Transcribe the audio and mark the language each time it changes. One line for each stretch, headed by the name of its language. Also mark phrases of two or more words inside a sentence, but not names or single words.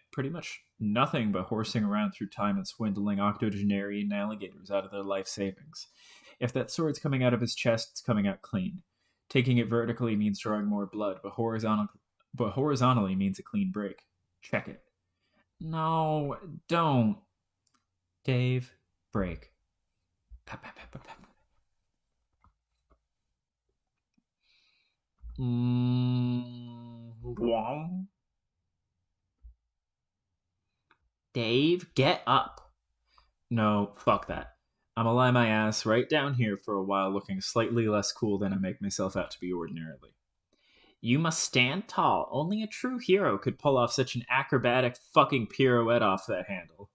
English: Pretty much nothing but horsing around through time and swindling octogenarian alligators out of their life savings. If that sword's coming out of his chest, it's coming out clean. Taking it vertically means drawing more blood, but horizontally means a clean break. Check it. No, don't. Dave, break. Pap, pap, pap, pap, pap. Wong. Dave, get up. No, fuck that. I'ma lie my ass right down here for a while looking slightly less cool than I make myself out to be ordinarily. You must stand tall. Only a true hero could pull off such an acrobatic fucking pirouette off that handle.